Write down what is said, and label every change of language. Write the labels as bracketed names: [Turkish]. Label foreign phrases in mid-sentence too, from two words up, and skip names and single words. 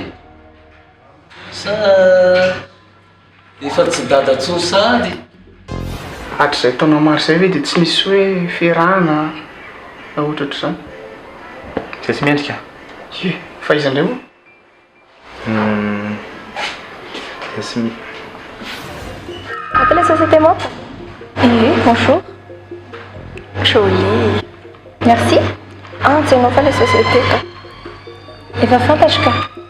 [Malagasy] Sa efa tsy dada tsony sady? Hatrizay taona maro izay hoe dia tsy misy hoe fiarahana na ohatra ohatr'izany. Izay tsy mendrika? Fa izy indray moa? Izay tsy [French] Appelle la société Map. Oui, bonjour. Jolie. Merci. [Malagasy] Ah, tsy hainao fa [French] la société [Malagasy] ka. Efa fantatra ka.